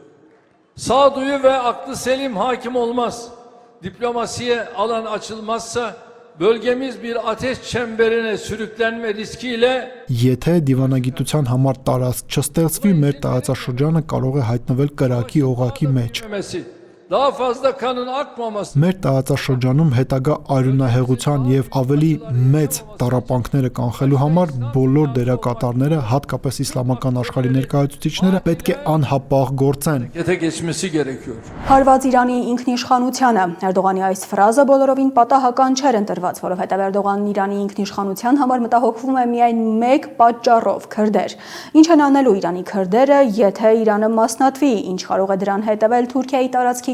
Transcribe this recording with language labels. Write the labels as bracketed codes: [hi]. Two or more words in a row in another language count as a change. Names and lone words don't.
[tr] sağduyu ve aklı selim hakim olmaz. Diplomasiye alan açılmazsa bölgemiz bir ateş çemberine sürüklenme riskiyle [hy] Եթե դիվանագիտության համար տարածք չստեղծվի, մեր տարածաշրջանը կարող է հայտնվել կրակի օղակի մեջ։ [tr] daha fazla kanın akmaması [hy] Մեր տարածաշրջանում հետագա արյունահեղության եւ ավելի մեծ տառապանքները կանխելու համար բոլոր դերակատարները, հատկապես իսլամական աշխարհի ներկայացուցիչները պետք է անհապաղ գործեն։ [tr] harekete geçmesi gerekiyor. [hy] Հարված Իրանի ինքնիշխանությանը Էրդողանի այս ֆրազը բոլորովին պատահական չէր ընտրված, որովհետև Էրդողանն Իրանի ինքնիշխանության համար մտահոգվում է միայն մեկ պատճառով՝ քրդեր։ Ինչ են անելու Իրանի քրդերը, եթե Իրանը մասնատվի, ինչ կարող է դրան հետևել Թուրքիայի տարածքի